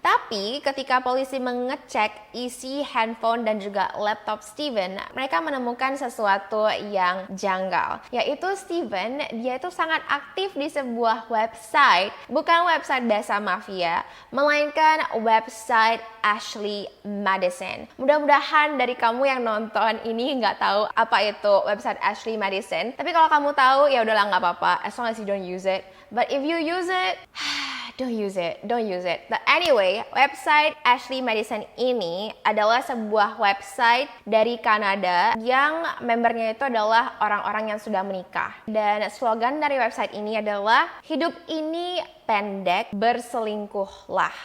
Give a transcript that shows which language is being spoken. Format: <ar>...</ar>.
<id>Tapi ketika polisi mengecek isi handphone dan juga laptop Steven, mereka menemukan sesuatu yang janggal, yaitu Steven dia itu sangat aktif di sebuah website, bukan website Besa Mafia, melainkan website Ashley Madison. Mudah-mudahan dari kamu yang nonton ini nggak tahu apa itu website Ashley Madison. Tapi kalau kamu tahu ya udahlah nggak apa-apa,</id> <en>as long as you don't use it. But if you use it, don't use it. But anyway,</en> <id>website Ashley Madison ini adalah sebuah website dari Kanada yang membernya itu adalah orang-orang yang sudah menikah. Dan slogan dari website ini adalah hidup ini pendek, berselingkuhlah.</id>